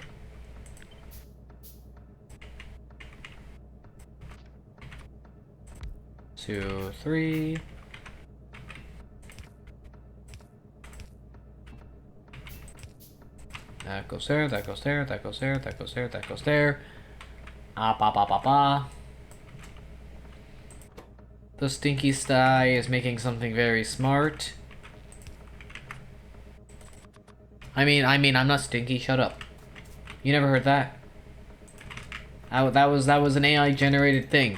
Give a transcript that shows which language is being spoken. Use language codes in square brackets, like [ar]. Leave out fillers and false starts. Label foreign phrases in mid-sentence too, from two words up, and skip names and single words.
[en] Two, three. That goes there, that goes there, that goes there, that goes there, that goes there. Ah, ba ba ba ba. The stinky sty is making something very smart. I mean, I'm not stinky. Shut up. You never heard that? That was an AI generated thing.